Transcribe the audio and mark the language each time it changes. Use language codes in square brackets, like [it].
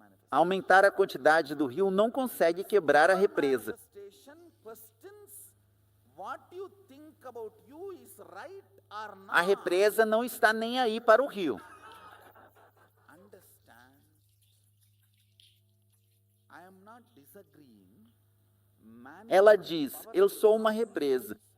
[pt] Aumentar a quantidade do rio não consegue quebrar a represa. [en] Manifestation questions what you think about you is right or not. [pt] A represa não está nem aí para o rio. [en] Understand? I am not disagreeing. [pt] Ela diz, eu sou uma represa.